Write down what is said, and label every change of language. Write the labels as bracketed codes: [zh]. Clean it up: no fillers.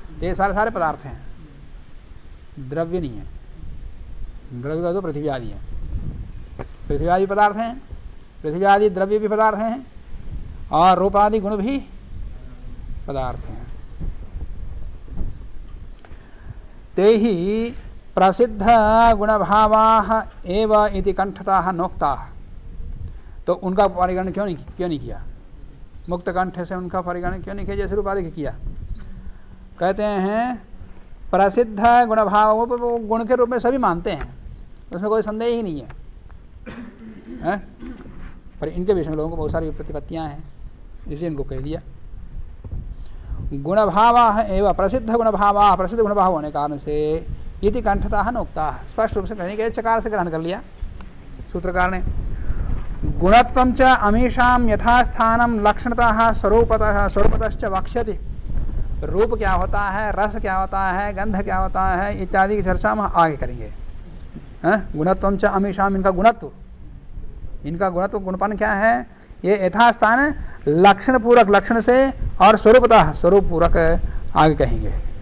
[hi] ये सारे पदार्थ हैं, द्रव्य नहीं है। द्रव्य का तो पृथ्वी आदि है, पृथ्वी आदि पदार्थ हैं, पृथ्वी आदि द्रव्य भी पदार्थ हैं, और रूप आदि गुण भी पदार्थ हैं। [sa] ते ही प्रसिद्ध गुणभावाः एव इति कंठतः नोक्ताः। [hi] तो उनका परिगणन क्यों नहीं किया? मुक्त कंठ से उनका परिगणन क्यों नहीं किया जैसे रूप आदि किया? कहते हैं प्रसिद्ध गुणभाव, वो गुण के रूप में सभी मानते हैं, उसमें कोई संदेह ही नहीं है? पर इनके विषय में लोगों को बहुत सारी प्रतिपत्तियां हैं, इसलिए इनको कह दिया। [sa] गुणभावाः एवं प्रसिद्ध गुणभावाः, [hi] प्रसिद्ध गुणभाव होने कारण से [sa] यदि कंठतः नोक्ता, [hi] स्पष्ट रूप से कहने के चकार से ग्रहण कर लिया सूत्रकार ने। [sa] गुणत्वं च अमीशां यथास्थानं लक्षणतः स्वरूपतश्च वक्ष्यति। [hi] रूप क्या होता है, रस क्या होता है, गंध क्या होता है, इत्यादि की चर्चा हम आगे करेंगे। [sa] गुणत्वं च अमीशां, [hi] इनका गुणत्व इनका गुणत्व गुणपन क्या है? ये यथास्थान लक्षण पूरक लक्षण से और स्वरूपतः स्वरूप पूरक आगे कहेंगे।